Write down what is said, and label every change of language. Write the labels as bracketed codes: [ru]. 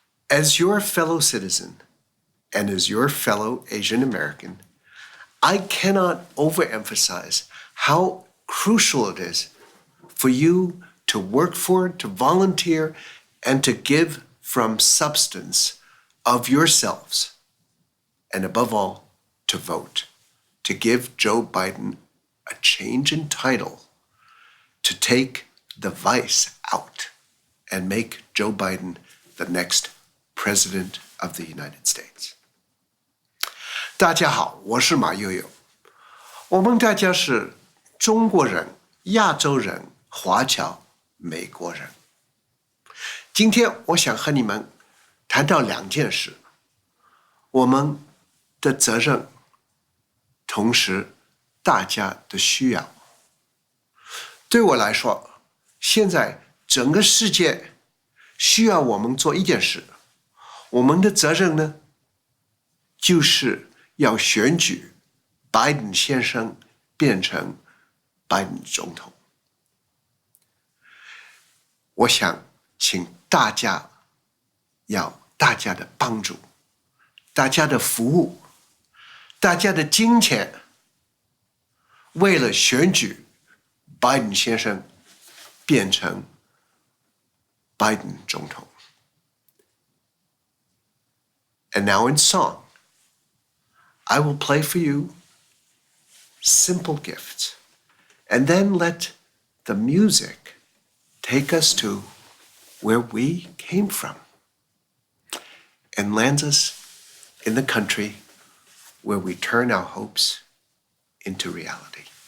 [en] As your fellow citizen and as your fellow Asian American, I cannot overemphasize how crucial it is for you to work for, to volunteer, and to give from substance of yourselves, and above all, to vote, to give Joe Biden a change in title, to take the vice out and make Joe Biden the next president of the United States. [zh] 大家好，我是马友友。我们大家是中国人、亚洲人、华侨、美国人。今天我想和你们谈到两件事，我们的责任，同时大家的需要。对我来说，现在整个世界需要我们做一件事，我们的责任呢，就是要选举拜登先生变成拜登总统。我想请大家要大家的帮助，大家的服务，大家的金钱，为了选举拜登先生变成拜登总统。 [en] And now in song, I will play for you simple gifts, and then let the music take us to where we came from and lands us in the country where we turn our hopes into reality.